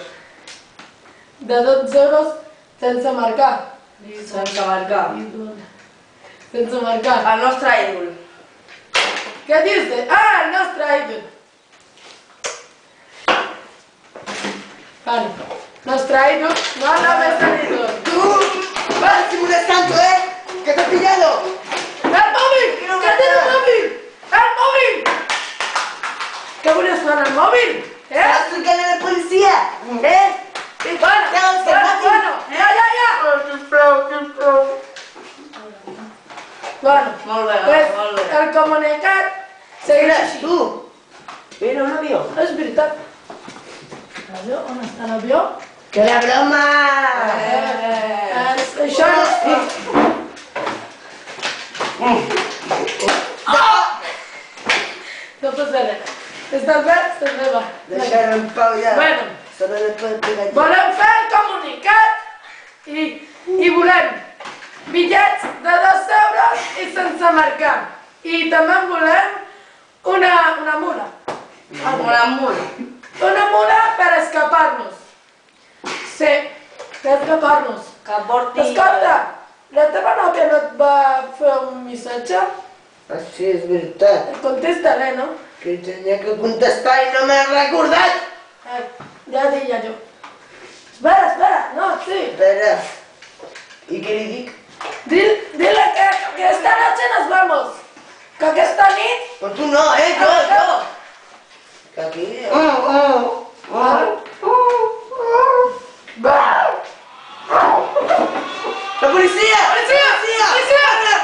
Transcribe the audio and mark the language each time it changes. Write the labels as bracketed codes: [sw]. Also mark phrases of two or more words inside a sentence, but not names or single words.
[ca] de 12 euros sense marcar. Sense marcar. Sense marcar. El nostre ídol. Què dius? Ah, el nostre ídol. Vale. Nostre ídol, no [es] nuestro ídol. [ca] ¡Tú! [es] ¡Vas, estoy molestando, ¡Que te he pillado! ¡El móvil! ¡Que tiene el móvil! ¡El móvil! [ca] ¿Qué volies fer el móvil? ¡Estás trucant a la policia! Bueno, Bueno, Molt bé, pues, molt bé. el comunicat segueix així. Tu! Mira un avió. És veritat. L'avió? On està l'avió? ¡Que la broma! Això no... No passa res. Estàs bé? Estàs bé, va. Deixar en pau ja. Bueno, [es] Se no le puede pegar. [ca] volem fer el comunicat i volem bitllets de 2 euros i sense marcar. I també en volem una mula. Una mula. Una mula per escapar-nos. Sí, per escapar-nos. Que porti... Escolta, la teva nòvia no et va fer un missatge? Ah, sí, és veritat. Contesta-li, no? Que tenia que contestar i no m'he recordat. Ja diria jo. Espera, no, sí. Espera. I què li dic? [es] Dile que esta noche nos vamos. [ca] Que aquesta nit... Però tu no, jo. Que aquí... La policia! Policia!